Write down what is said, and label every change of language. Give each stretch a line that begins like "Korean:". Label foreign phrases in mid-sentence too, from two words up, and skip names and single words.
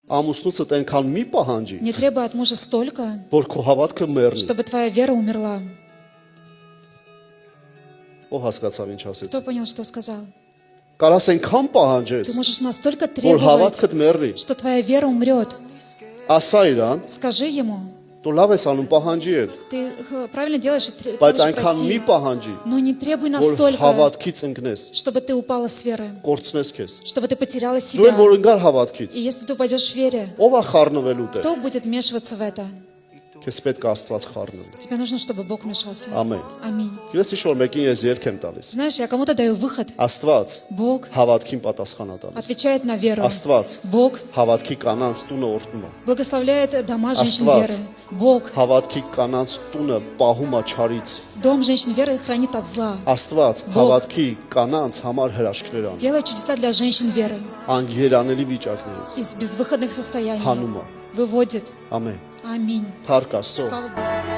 Armenian: Ամուսնուցդ այնքան մի պահանջի,
Russian: Не требуй от мужа столько,
Armenian: որ քո հավատքը մեռնի։
Russian: чтобы твоя вера умерла.
Armenian: Ո հասկացավ ինչ ասեցի։
Russian: Кто понял, что сказал?
Armenian: Կարաս այնքան պահանջես,
Russian: Ты можешь настолько
Armenian: որ
Russian: требовать,
Armenian: հավատքդ մեռնի։
Russian: что твоя вера умрет.
Armenian: Ասա իրան,
Russian: Скажи ему,
Armenian: դու լավ ես անում պահանջի էլ,
Russian: ты правильно делаешь и
Armenian: բայց
Russian: делаешь,
Armenian: այնքան մի
Russian: проси.
Armenian: պահանջի,
Russian: Но не требуй
Armenian: որ
Russian: настолько,
Armenian: հավատքից ընկնես,
Russian: чтобы ты упала с веры,
Armenian: կորցնես քեզ։
Russian: чтобы ты потеряла
Armenian: Դու
Russian: себя.
Armenian: էլ որ ընկար հավատքից,
Russian: И если ты упадешь в вере,
Armenian: ով է խառնվելու տեղ։
Russian: кто будет вмешиваться в это?
Armenian: Քեզ պետք է Աստված խառնվի։
Russian: Тебе нужно, чтобы Бог вмешался.
Armenian: Ամեն։
Russian: Аминь.
Armenian: Գիտես ինչ որ մեկին ես երկ եմ տալիս։
Russian: Знаешь, я кому-то даю выход.
Armenian: Աստված
Russian: Бог
Armenian: հավատքին պատասխան է տալիս։
Russian: отвечает на веру.
Armenian: Աստված
Russian: Бог
Armenian: հավատքի կանանց տունը օրհնում է։
Russian: благословляет дома женщин
Armenian: Աստված
Russian: веры. Бог
Armenian: հավատքի կանանց տունը պահում է չարից։
Russian: дом женщин веры хранит от зла.
Armenian: Աստված
Russian: Բող։
Armenian: հավատքի կանանց համար հրաշքներ անում։
Russian: Делает чудеса для женщин веры.
Armenian: Անգերանելի վիճակներից
Russian: Из безвыходных состояний.
Armenian: հանում է։
Russian: Выводит.
Armenian: Ամեն։
Russian: Аминь.
Armenian: Փառք Աստծո։
Russian: Слава Богу.